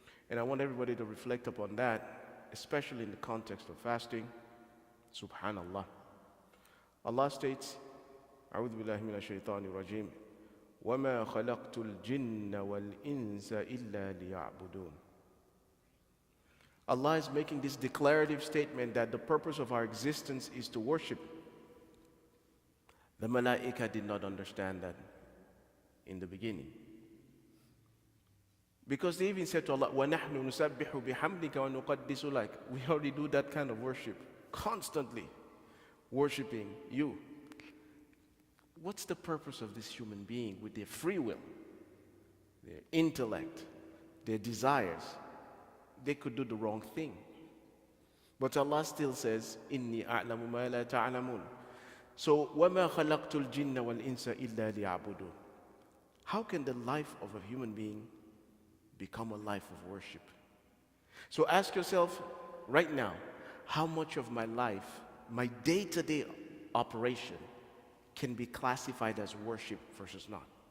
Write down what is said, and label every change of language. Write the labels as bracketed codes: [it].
[en] And I want everybody to reflect upon that, especially in the context of fasting. Subhanallah. Allah states, [ar] أعوذ بالله من الشيطان الرجيم وما خلقت الجن والإنس إلا ليعبدون. [en] Allah is making this declarative statement that the purpose of our existence is to worship. The Malaika did not understand that in the beginning. Because they even said to Allah, [ar] وَنَحْنُ نُسَبِّحُ بِحَمْدِكَ وَنُقَدِّسُ لَكَ. [en] We already do that kind of worship, constantly worshiping you. What's the purpose of this human being with their free will, their intellect, their desires? They could do the wrong thing. But Allah still says, [ar] إِنِّي أَعْلَمُ مَا لَا تَعْلَمُونَ. So, وَمَا خَلَقْتُ الْجِنَّ وَالْإِنسَ إِلَّا لِيَعْبُدُونَ. [en] How can the life of a human being become a life of worship? So ask yourself right now, how much of my life, my day-to-day operation, can be classified as worship versus not?